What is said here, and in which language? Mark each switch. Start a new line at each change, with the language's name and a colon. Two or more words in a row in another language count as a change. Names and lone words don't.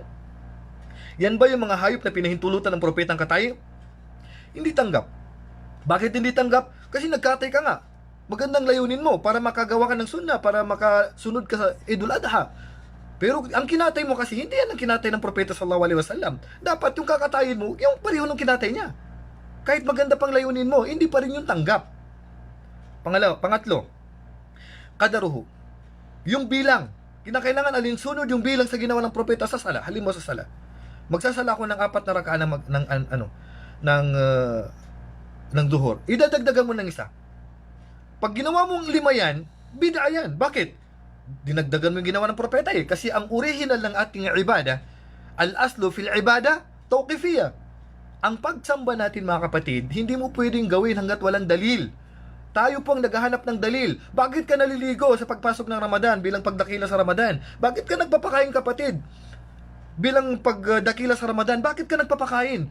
Filipino: Yan ba yung mga hayop na pinahintulutan ng propeta ang katayo? Hindi tanggap. Bakit hindi tanggap? Kasi nagkatay ka nga. Magandang layunin mo para makagawa ka ng sunna, para makasunod ka sa Eidul Adha. Pero ang kinatay mo kasi, hindi yan ang kinatay ng propeta
Arabic: صلى الله عليه وسلم.
Filipino: Dapat yung kakatayin mo, yung pareho ng kinatay niya. Kahit maganda pang layunin mo, hindi pa rin yung tanggap. Pangatlo, kadaruhu. Yung bilang. Kinakailangan alinsunod yung bilang sa ginawa ng propeta sa sala. Halimbawa sa sala. Magsasala ako ng 4 na rakaan ng duhur. Idadagdagan mo ng isa. Pag ginawa mong 5 yan, bid'a yan. Bakit? Dinagdagan mo yung ginawa ng propeta eh. Kasi ang original ng ating ibada,
Arabic: الأصل في العبادة توقيفية.
Filipino: Ang pagsamba natin mga kapatid, hindi mo pwedeng gawin hanggat walang dalil. Tayo pong naghahanap ng dalil. Bakit ka naliligo sa pagpasok ng Ramadan bilang pagdakila sa Ramadan? Bakit ka nagpapakain kapatid? Bilang pagdakila sa Ramadan, bakit ka nagpapakain?